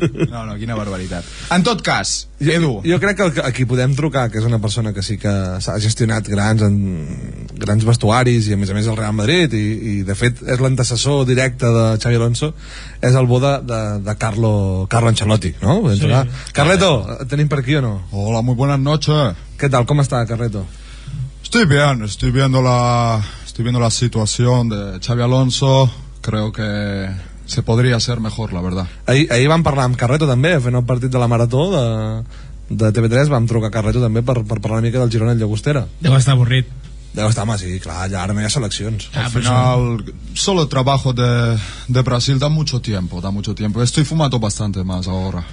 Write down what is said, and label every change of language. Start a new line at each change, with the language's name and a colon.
Catalan: No, quina barbaritat. En tot cas, Edu. Jo crec que aquí podem trucar, que és una persona que sí que s'ha gestionat grans vestuaris i a més el Real Madrid i de fet és l'antecessor directe de Xavi Alonso, és el bo de Carlo Ancelotti, ¿no? Sí. Carleto, ¿tenim per aquí o no?
Spanish: Hola, muy buenas noches. ¿Qué tal? ¿Cómo está, Carleto? Estoy bien, estoy viendo la situación de Xavi Alonso. Creo que se podría hacer mejor, la verdad.
Catalan: Ahir vam parlar amb Carleto també, fent el partit de la Marató de TV3, vam trucar a Carleto també per parlar una mica del Girona i el Llagostera. Deu estar avorrit. Deu estar, home, sí, clar, ya ara no hi ha seleccions.
Spanish: Al final, solo el trabajo de Brasil da mucho tiempo. Estoy fumando bastante más ahora.